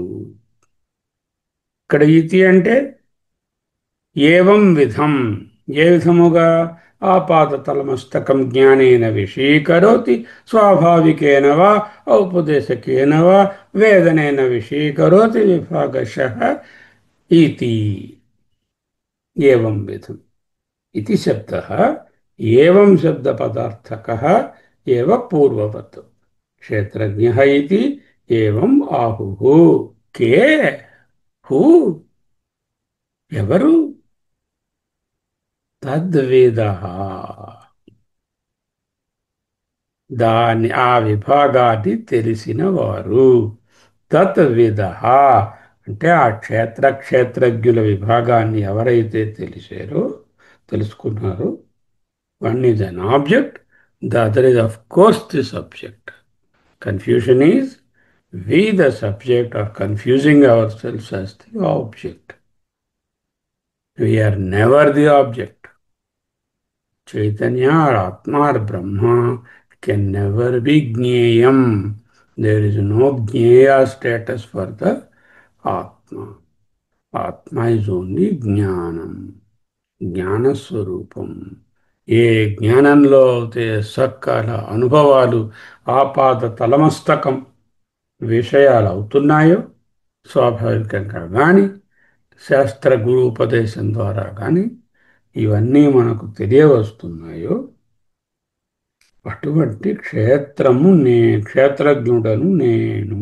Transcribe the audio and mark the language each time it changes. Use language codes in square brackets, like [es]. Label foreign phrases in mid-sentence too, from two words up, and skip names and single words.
[sa] ఇక్కడ ఇతి అంటే ఏవం విధం, ఏ విధముగా, ఆపాదతలమస్తకం జ్ఞానేన విషీకరోతి, స్వాభావికేన వా ఔపదేశకేన వా వేదనేన విషీకరోతి విభాగశః ఇతి. ఏవం విధం इति शब्दः एवं शब्दपदार्थकः एव पूर्ववत्. क्षेत्रज्ञः इति एवम् आहुः. के? हू? [te] ఎవరు? తద్వేదః. దాన్ని, ఆ విభాగాన్ని తెలిసిన వారు. తత్విదః అంటే ఆ క్షేత్రజ్ఞుల విభాగాన్ని ఎవరైతే తెలుసుకున్నారో, [en] one is an object, the other is of course the subject. Confusion is we the subject are confusing ourselves as the object. We are never the object. Chaitanya or Atma or Brahma can never be Jneyam. There is no Jneya status for the Atma. Atma is only Jnanam, [sa] ज्ञान स्वरूपम्. [te] ఏ జ్ఞానంలో అయితే సకాల అనుభవాలు ఆపాద తలమస్తకం విషయాలు అవుతున్నాయో స్వాభావికంగా కానీ శాస్త్ర గురు ఉపదేశం ద్వారా కానీ ఇవన్నీ మనకు తెలియవస్తున్నాయో అటువంటి క్షేత్రము క్షేత్రజ్ఞుడను నేను.